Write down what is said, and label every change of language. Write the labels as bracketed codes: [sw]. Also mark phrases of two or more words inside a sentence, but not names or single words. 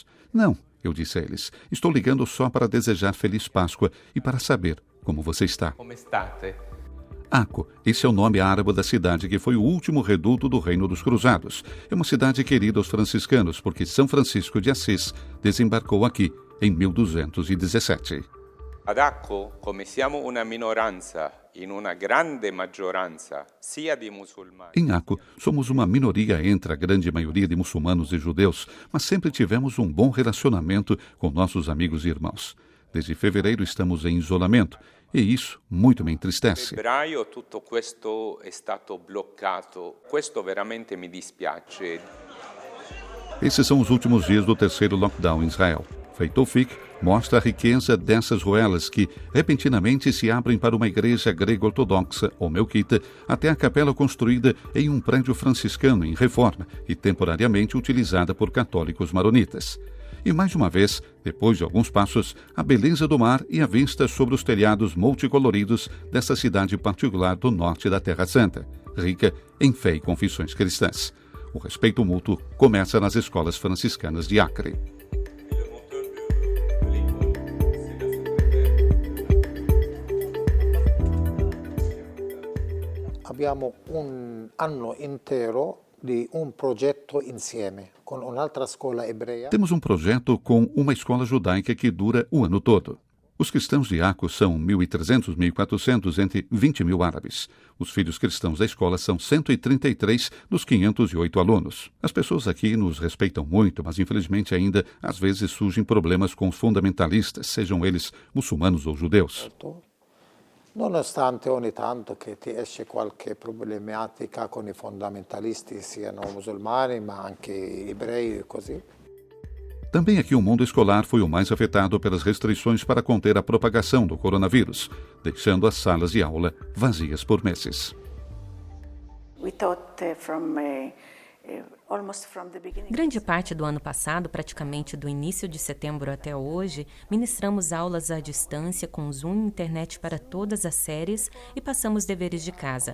[pt] Não, eu disse a eles. Estou ligando só para desejar Feliz Páscoa e para saber como você está. Aco, esse é o nome árabe da cidade que foi o último reduto do Reino dos Cruzados. É uma cidade querida aos franciscanos porque São Francisco de Assis desembarcou aqui em 1217. [it] Ad Acco, come siamo una minoranza in una grande maggioranza sia di muçulmani. [pt] Em Acco, somos uma minoria entre a grande maioria de muçulmanos e judeus, mas sempre tivemos um bom relacionamento com nossos amigos e irmãos. Desde fevereiro estamos em isolamento e isso muito me entristece. [it] Febbraio tutto questo è stato bloccato. Questo veramente mi dispiace. [pt] Esses são os últimos dias do terceiro lockdown em Israel. Frei Taufik mostra a riqueza dessas ruelas que repentinamente se abrem para uma igreja grego-ortodoxa ou melquita até a capela construída em um prédio franciscano em reforma e temporariamente utilizada por católicos maronitas. E mais uma vez, depois de alguns passos, a beleza do mar e a vista sobre os telhados multicoloridos dessa cidade particular do norte da Terra Santa, rica em fé e confissões cristãs. O respeito mútuo começa nas escolas franciscanas de Acre. [it] Abbiamo un anno intero di un progetto insieme con un'altra scuola ebrea. [pt] Temos um projeto com uma escola judaica que dura o ano todo. Os cristãos de Acre são 1.300, 1.400, entre 20 mil árabes. Os filhos cristãos da escola são 133 dos 508 alunos. As pessoas aqui nos respeitam muito, mas infelizmente ainda às vezes surgem problemas com os fundamentalistas, sejam eles muçulmanos ou judeus. [it] Nonostante ogni tanto che ti esce qualche problematica con i fondamentalisti, siano musulmani ma anche ebrei e così. [pt] Também aqui o mundo escolar foi o mais afetado pelas restrições para conter a propagação do coronavírus, deixando as salas de aula vazias por meses. Grande parte do ano passado, praticamente do início de setembro até hoje, ministramos aulas à distância com Zoom e internet para todas as séries e passamos deveres de casa.